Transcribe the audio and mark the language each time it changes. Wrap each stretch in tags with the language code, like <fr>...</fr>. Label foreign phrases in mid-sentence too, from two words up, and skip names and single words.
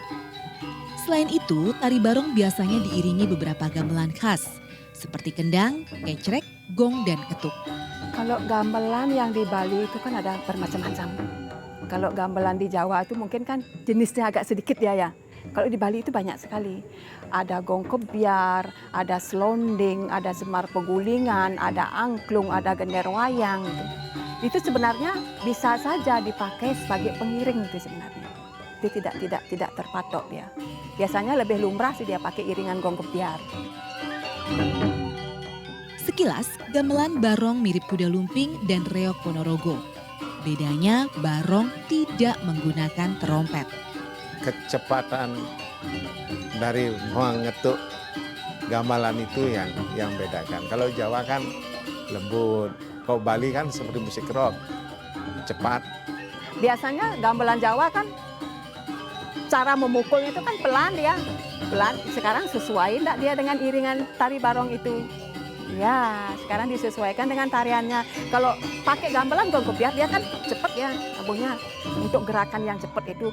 <id>Selain itu, tari barong biasanya diiringi beberapa gamelan khas, seperti kendang, kecrek, gong, dan ketuk. Kalau gamelan yang di Bali itu kan ada bermacam-macam. Kalau gamelan di Jawa itu mungkin kan jenisnya agak sedikit ya. Kalau di Bali itu banyak sekali. Ada gong kebiar, ada selonding, ada semar pegulingan, ada angklung, ada gender wayang. Itu sebenarnya bisa saja dipakai sebagai pengiring itu sebenarnya. Itu tidak terpatok dia. Biasanya lebih lumrah sih dia pakai iringan gong kebiar. Sekilas, gamelan barong mirip kuda lumping dan reog Ponorogo. Bedanya, barong tidak menggunakan trompet. Kecepatan dari mengetuk gamelan itu yang bedakan. Kalau Jawa kan lembut, kalau Bali kan seperti musik rock, cepat. Biasanya gamelan Jawa kan cara memukulnya itu kan pelan dia. Pelan, sekarang sesuai enggak dia dengan iringan tari barong itu? Ya, sekarang disesuaikan dengan tariannya. Kalau pakai gamelan gong kebiar dia kan cepat ya abunya untuk gerakan yang cepat itu.</id>